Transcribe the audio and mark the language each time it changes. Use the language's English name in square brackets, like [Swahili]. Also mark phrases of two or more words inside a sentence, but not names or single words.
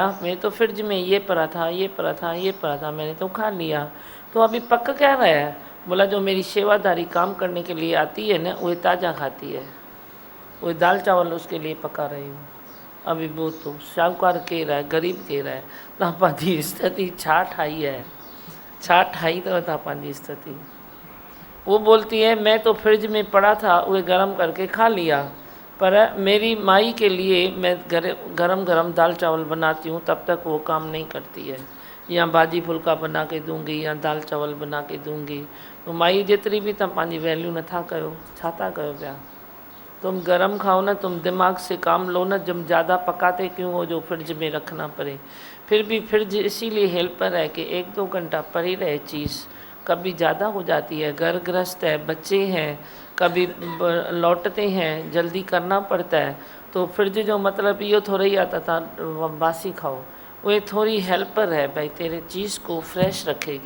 [Hindi] मैं तो फ्रिज में ये पड़ा था, ये पड़ा था, ये पड़ा था, मैंने तो खा लिया। तो अभी पक क्या रहा है? बोला जो मेरी सेवादारी काम करने के लिए आती है ना, वही ताज़ा खाती है, वही दाल चावल उसके लिए पका रही हूँ। अभी वो तो शाहूकार कह रहा है, गरीब कह रहा है, [Sindhi] तव्हां पंहिंजी स्थिति छा ठाही है, छा ठाही अथव तव्हां पंहिंजी स्थिति। [Hindi] वो बोलती है मैं तो फ्रिज में पड़ा था, वो गरम करके खा लिया, पर मेरी माई के लिए मैं गरम गरम दाल चावल बनाती हूँ, तब तक वो काम नहीं करती है। या भाजी फुल्का बना के दूंगी या दाल चावल बना के दूंगी। [Sindhi] तो माई जेतिरी भी तव्हां पंहिंजी वैल्यू नथा कयो, छा था कयो पिया? [Hindi] तुम गरम खाओ ना, तुम दिमाग से काम लो ना। जब ज़्यादा पकाते क्यों हो जो फ्रिज में रखना पड़े? फिर भी फ्रिज इसीलिए हेल्पर है कि 1-2 घंटा पड़ी रहे चीज़। कभी ज़्यादा हो जाती है, घर गृहस्थ है, बच्चे हैं, कभी लौटते हैं, जल्दी करना पड़ता है, तो फ्रिज जो मतलब इहो थोड़ी आता था बासी खाओ, वो थोड़ी हेल्पर है भाई, तेरे चीज़ को फ्रेश रखेगी।